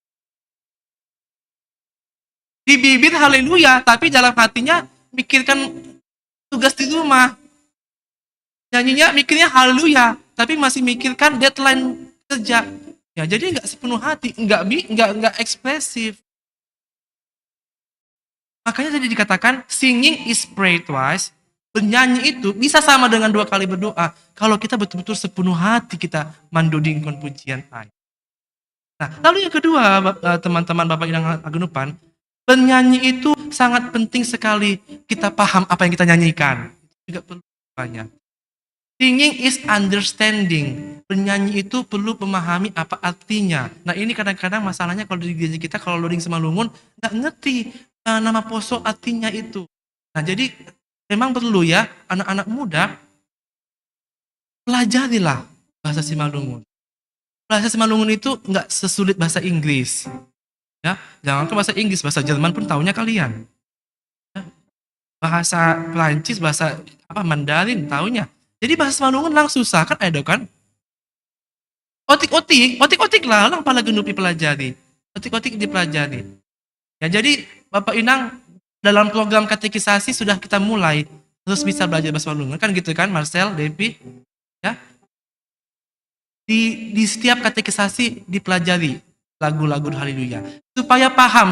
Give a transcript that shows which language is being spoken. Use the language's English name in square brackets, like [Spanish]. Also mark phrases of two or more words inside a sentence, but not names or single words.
[Indonesian] Di bibir haleluya, tapi dalam hatinya mikirkan tugas di rumah. Nyanyinya mikirnya haleluya, tapi masih mikirkan deadline kerja. Ya, jadi enggak sepenuh hati, enggak ekspresif. Makanya tadi dikatakan [English] singing is pray twice. [Indonesian] Bernyanyi itu bisa sama dengan 2 kali berdoa kalau kita betul-betul sepenuh hati kita mandodingkan pujian Allah. Nah, lalu yang kedua teman-teman Bapak Inang Tagenupan, bernyanyi itu sangat penting sekali kita paham apa yang kita nyanyikan. Juga perlu banyak. [English] Singing is understanding. [Indonesian] Bernyanyi itu perlu memahami apa artinya. Nah, ini kadang-kadang masalahnya kalau di gereja kita kalau loading Simalungun nggak ngerti nama Poso artinya itu. Nah, jadi memang perlu ya anak-anak muda pelajarilah bahasa Simalungun. bahasa Simalungun itu nggak sesulit bahasa Inggris. Ya, jangankan bahasa Inggris, bahasa Jerman pun tahunya kalian. Ya, bahasa Prancis, bahasa Mandarin tahunya. Jadi bahasa Simalungun lang susah kan ada kan? [Batak Simalungun] Otik-otik lah, lang pala genupi pelajari. [Indonesian] Otik-otik dipelajari. Ya, jadi Bapak Inang dalam program katekisasi sudah kita mulai terus bisa belajar bahasa Simalungun kan gitu kan, Marcel, Devi, ya. Di setiap katekisasi dipelajari lagu-lagu haleluya supaya paham.